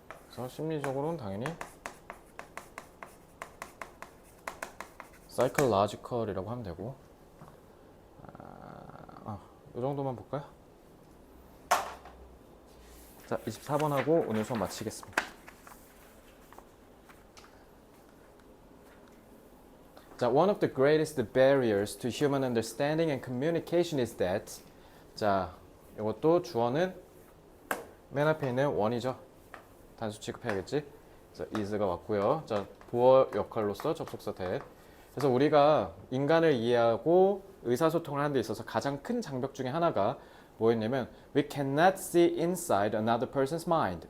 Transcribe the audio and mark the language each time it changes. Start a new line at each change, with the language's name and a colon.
Korean: 그래서 심리적으로는 당연히 psychological이라고 하면 되고, 이 정도만 볼까요? 자, 24번하고 오늘 수업 마치겠습니다.
English: 자, one of the greatest barriers to human understanding and communication is that.
Korean: 자, 이것도 주어는 맨 앞에 있는 one이죠. 단수 취급해야겠지. 그래서 is가 왔고요. 자, 보어 역할로서 접속사 that. 그래서 우리가 인간을 이해하고 의사소통을 하는 데 있어서 가장 큰 장벽 중에 하나가 뭐였냐면
English: we cannot see inside another person's mind.